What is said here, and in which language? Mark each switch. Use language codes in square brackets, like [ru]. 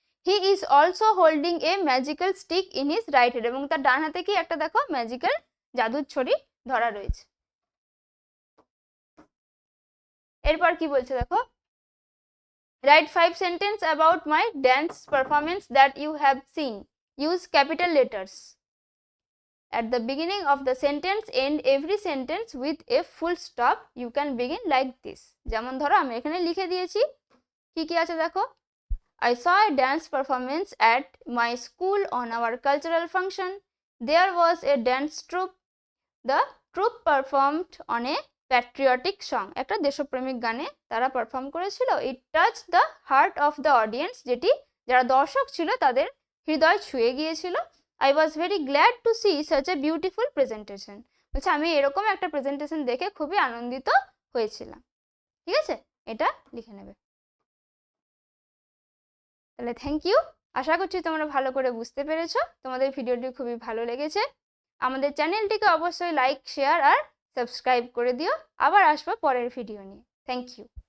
[en] he is also holding a magical stick in his right hand, [bn] এবং তার ডান হাতে কি একটা দেখো ম্যাজিক্যাল জাদুর ছড়ি ধরা রয়েছে। এরপর কি বলছে দেখো, [en] Write 5 sentence about my dance performance that you have seen, use capital letters. At the beginning of the sentence, end every sentence with a full stop. You can begin like this. [bn] যেমন ধরো আমি এখানে লিখে দিয়েছি, কি কি আছে দেখো, [en] I saw a dance performance at my school on our cultural function. There was a dance troupe. The troupe performed on a patriotic song. [bn] একটা দেশপ্রেমিক গানে তারা পারফর্ম করেছিল। [en] It touched the heart of the audience, [bn] যেটি যারা দর্শক ছিল তাদের হৃদয় ছুঁয়ে গিয়েছিল। [en] I was very glad to see such a beautiful presentation. [bn] বলছে আমি এরকম একটা প্রেজেন্টেশন দেখে খুবই আনন্দিত হয়েছিলাম। ঠিক আছে, এটা লিখে নেবে। তাহলে থ্যাংক ইউ, আশা করছি তোমরা ভালো করে বুঝতে পেরেছো, তোমাদের ভিডিওটি খুবই ভালো লেগেছে। আমাদের চ্যানেলটিকে অবশ্যই লাইক, শেয়ার আর সাবস্ক্রাইব করে দিও। আবার আসবো পরের ভিডিও নিয়ে। Thank you.